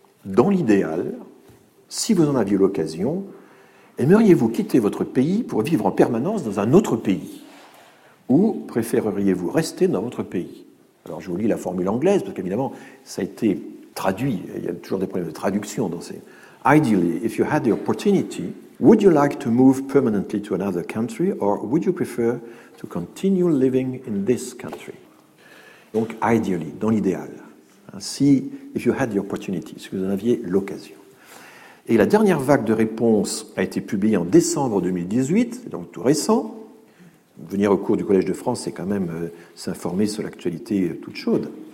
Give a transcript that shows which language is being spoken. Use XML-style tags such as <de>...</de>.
<fr>Dans l'idéal, si vous en aviez l'occasion, aimeriez-vous quitter votre pays pour vivre en permanence dans un autre pays ? Ou préféreriez-vous rester dans votre pays ? Alors, je vous lis la formule anglaise, parce qu'évidemment, ça a été traduit. Il y a toujours des problèmes de traduction dans ces...</fr> <en>Ideally, if you had the opportunity, would you like to move permanently to another country or would you prefer to continue living in this country?</en> <fr>Donc,</fr> <en>ideally,</en> <fr>dans l'idéal. Si,</fr> <en>if you had the opportunity,</en> <fr>si vous en aviez l'occasion. Et la dernière vague de réponses a été publiée en décembre 2018, donc tout récent. Venir au cours du Collège de France, c'est quand même s'informer sur l'actualité toute chaude.</fr>